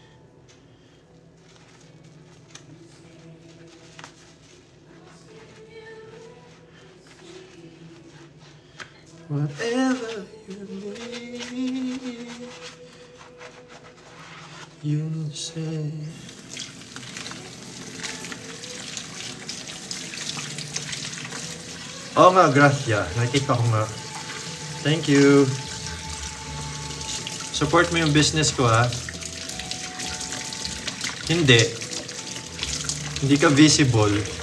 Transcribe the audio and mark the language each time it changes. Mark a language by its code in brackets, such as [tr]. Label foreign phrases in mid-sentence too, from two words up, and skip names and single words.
[en] Whatever you need, you say. [tl] Oo nga, gracia. Nakikita ko nga. [en] Thank you. [tl] Support mo yung business ko, ha? Hindi. Hindi ka visible.